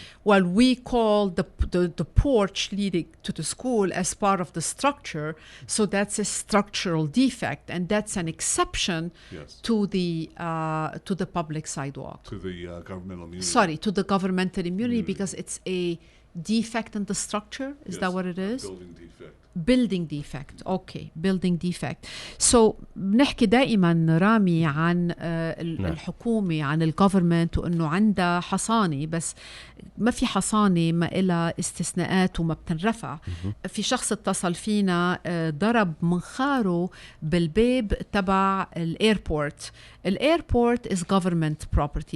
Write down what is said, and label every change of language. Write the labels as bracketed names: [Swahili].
[English] Well, we call the porch leading to the school as part of the structure, so that's a structural defect, and that's an exception Yes. to the public sidewalk. To the governmental immunity. Sorry, to the governmental immunity because it's a defect in the structure. Is that Yes, what it a is? building defect. building defect. Okay, building defect. [Arabic] So بنحكي دائما رامي عن الحكومة، عن الجوفرمنت، وإنه عندها حصانة، بس ما في حصانة ما إلها استثناءات وما بتنرفع. في شخص اتصل فينا ضرب منخاره بالباب تبع الايربورت. [English] الايربورت is government property.